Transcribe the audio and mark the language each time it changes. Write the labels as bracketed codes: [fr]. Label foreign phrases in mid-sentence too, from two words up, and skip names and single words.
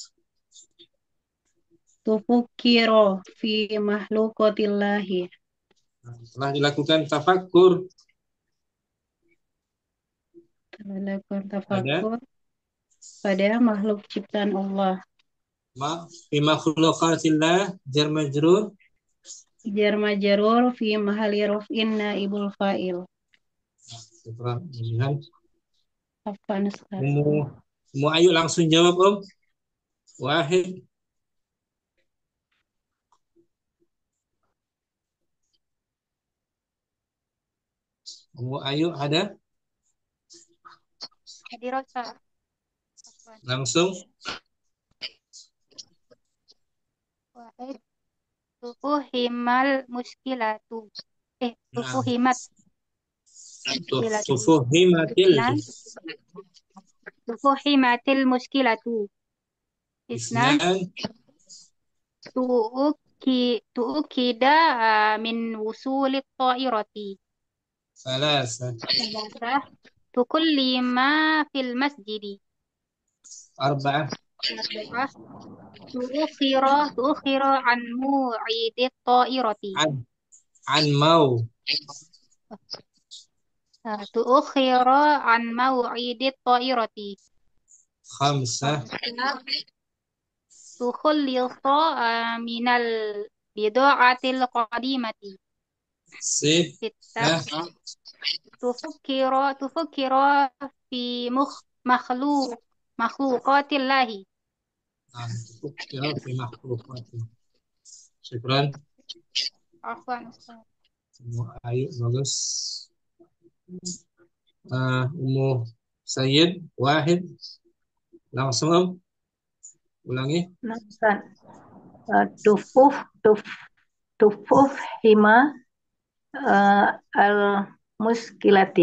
[ar] تفكر في مخلوقات الله. [id] Telah dilakukan tafakkur Terlakukan tafakur pada makhluk ciptaan Allah. [ar] في مخلوقات الله جار مجرور جار مجرور في محل رفع نائب الفاعل. [id] syukran. Kemudian Afwan Ustaz. Umu Ayu langsung jawab Om. Wahid. Umu Ayu ada? Hadirosa. Langsung. Wahid. [ar] فهمت المشكلة. Tufuhimat. Tufuhimatil فهمت المشكلة. [id] Isnan. [ar] تؤكد من وصول الطائرة. [id] Salasa. [ar] تكلم في المسجد. [id] Arba'ah. [ar] تؤخر عن موعد الطائرة. An mau. تؤخر عن موعد الطائرة. [id] Khamsah. [ar] تخلص من البدعات القديمة. [id] Sittah. [ar] تفكر في مخلوقات الله. Nah, تفكر في مخلوقات. [id] Syukran. Afwan, Ustaz. Ayo, bagus. Ummu Sayyid, wahid. Langsung ulangi. Nah, Ustaz. Tufuf, tufuf hima al muskilati.